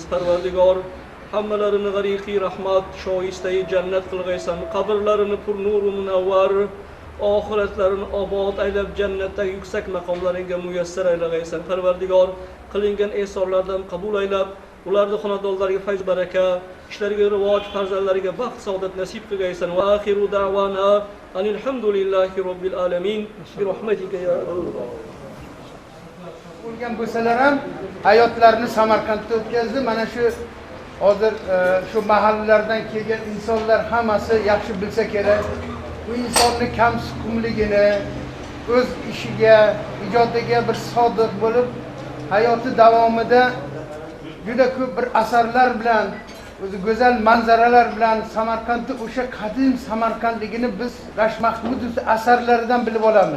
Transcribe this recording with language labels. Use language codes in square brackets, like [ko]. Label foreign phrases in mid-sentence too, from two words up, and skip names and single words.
[uz] Parvardigor, hammalarini g'ariqiy rahmat, shoistai jannat qilg'aysan, qabrlarini pur nuru munavvar, oxiratlarini obod aylab jannatdagi yuksak maqomlaringga muyassar aylag'aysan. Parvardigor, qilingan ehsonlardan qabul aylab, ularni xonadonlariga fayz baraka, ishlariga rivoj, farzandlariga baxt saodat nasib qilgaysan. [ar] وآخر دعوانا الحمد لله رب العالمين برحمتك يا الله. [uz] Bo'lgan bo'lsalar ham hayotlarini Samarqandda o'tkazdi. Mana shu hozir shu mahallalardan kelgan insonlar hammasi yaxshi bilsa kerak. Bu insonni kamsuqumligini, o'z ishiga, ijodiga bir sodiq bo'lib, hayoti davomida juda ko'p bir asarlar bilan, o'zi go'zal manzaralar bilan Samarqandni o'sha qadim Samarqandligini biz Rashid Mahmudov asarlaridan bilib olamiz.